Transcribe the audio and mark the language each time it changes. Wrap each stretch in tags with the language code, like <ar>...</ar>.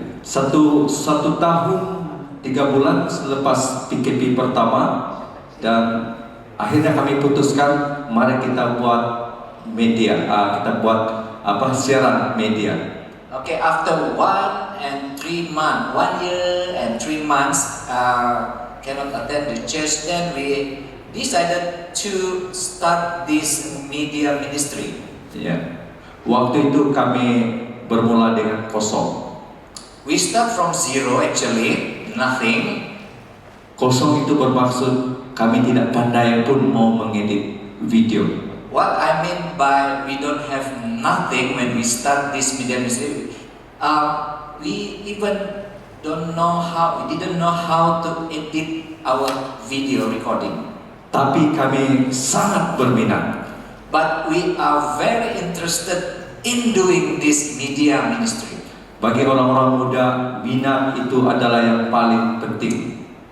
<ms>Satu tahun 3 bulan selepas PKP pertama, dan akhirnya kami putuskan mari kita buat media, kita buat siaran media.</ms> <en>Okay, after 1 year and 3 months cannot attend the church, then we decided to start this media ministry.</en> <ms>Waktu itu kami bermula dengan kosong.</ms> <en>We start from zero, actually nothing.</en> <ms>Kosong itu bermaksud kami tidak pandai pun mau mengedit video.</ms> <en>What I mean by we don't have nothing when we start this media ministry, we even didn't know how to edit our video recording.</en> <ms>Tapi kami sangat berminat.</ms> <en>But we are very interested in doing this media ministry.</en> <ms>Bagi orang-orang muda, minat itu adalah yang paling penting.</ms>